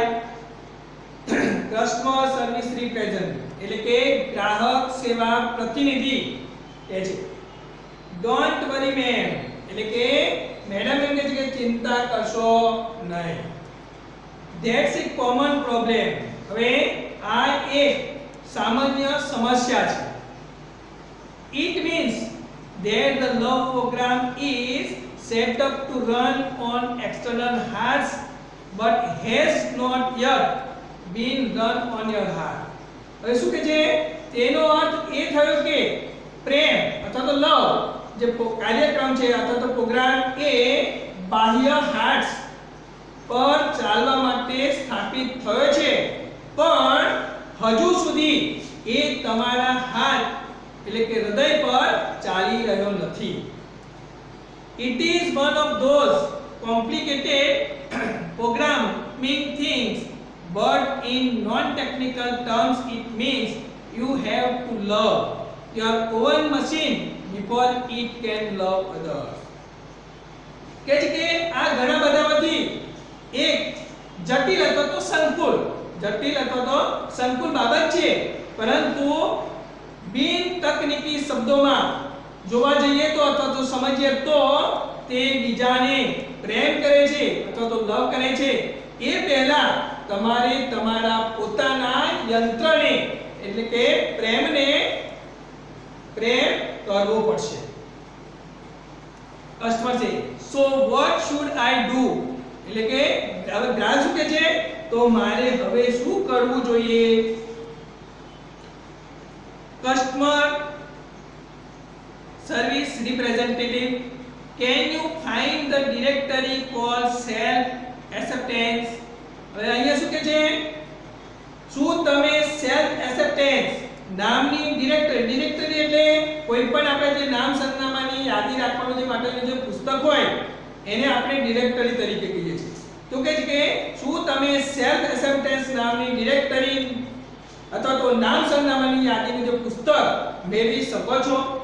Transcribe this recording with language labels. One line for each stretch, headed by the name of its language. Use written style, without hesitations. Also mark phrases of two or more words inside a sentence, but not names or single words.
English: customer service representative
Gujarati: એટલે કે ગ્રાહક સેવા પ્રતિનિધિ એ છે।
English: don't worry ma'am
Gujarati: એટલે કે મેડમ એમ કહે છે કે ચિંતા કરશો નહીં।
English: that's a common problem
Gujarati: હવે આ એક સામાન્ય સમસ્યા છે।
English: It means that the love program is set up to run on external hearts but has not yet been run on your heart।
Gujarati: હવે શું કહે છે? તેનો અર્થ એ થયો કે પ્રેમ અથવા તો લવ જે કાર્યક્રમ છે અથવા તો પ્રોગ્રામ એ બાહ્ય હાર્ટ્સ પર ચાલવા માટે સ્થાપિત થયો છે, પણ હજુ સુધી એ તમારા હાર્ટ એટલે કે હૃદય પર ચાલી રહ્યો નથી।
English: It is one of those complicated programming things, but in non-technical terms it means you have to love your own machine before it can love others।
Gujarati: કે છે કે આ ઘણા બધામાંથી એક જટિલ અથવા તો સંકુલ બાબત છે, પરંતુ બિન તકનીકી શબ્દોમાં જોવા જઈએ તો અથવા તો સમજીએ તો તે બીજાને પ્રેમ કરે છે અથવા તો લવ કરે છે એ પહેલા તમારે તમારા પોતાના યંત્રને એટલે કે પ્રેમને પ્રેમ કરવો પડશે। કસ્ટમર છે
English: so what should I do
Gujarati: એટલે કે હવે ગ્રાહક શું કહે છે તો મારે હવે શું કરવું જોઈએ?
English: Customer service representative, can you find the directory called self acceptance?
Gujarati: હવે અહીંયા શું કહે છે? શું તમે
English: self acceptance
Gujarati: નામની ડિરેક્ટરી એટલે કોઈ પણ આપણે જે નામ સરનામાની યાદી રાખવાનું જે માટેનું જે પુસ્તક હોય એને આપણે ડિરેક્ટરી તરીકે કહીએ છીએ। તો કહે છે કે શું તમે
English: self acceptance
Gujarati: નામની ડિરેક્ટરી અથવા તો નામ સરનામાની યાદીનું જે પુસ્તક મેળવી શકો છો?